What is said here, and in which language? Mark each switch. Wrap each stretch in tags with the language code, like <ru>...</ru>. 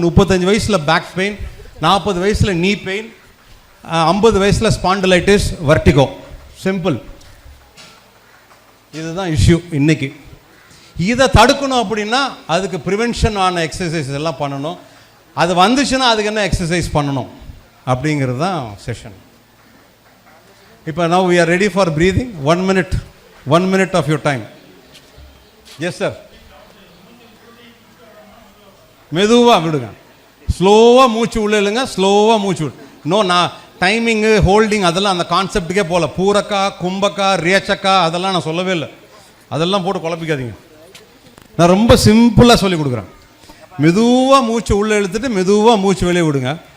<ta>35 வயசில் back pain, 40 வயசில் நீ பெயின், 50 வயசில் ஸ்பாண்டிலைட்டிஸ், வர்டிகோ. சிம்பிள். இதுதான் இஷ்யூ இன்னைக்கு. இதை தடுக்கணும் அப்படின்னா அதுக்கு ப்ரிவென்ஷன் ஆன எக்ஸசைஸ் எல்லாம் பண்ணணும். அது வந்துச்சுன்னா அதுக்கு என்ன எக்ஸசைஸ் பண்ணணும் அப்படிங்கிறது தான் செஷன். இப்போ</ta> <en>now we are ready for breathing. 1 minute of your time. Yes sir.</en> <ta>மெதுவாக விடுங்க. ஸ்லோவாக மூச்சு உள்ள இழுங்க, ஸ்லோவாக மூச்சு விடு. நான் டைமிங்கு ஹோல்டிங் அதெல்லாம் அந்த கான்செப்டுக்கே போகல. பூரக்கா, கும்பக்கா, ரேச்சக்கா அதெல்லாம் நான் சொல்லவே இல்லை. அதெல்லாம் போட்டு குழப்பிக்காதீங்க. நான் ரொம்ப சிம்பிளாக சொல்லி கொடுக்குறேன். மெதுவாக மூச்சு உள்ளே இழுத்துட்டு மெதுவாக மூச்சு வெளியே விடுங்க.</ta>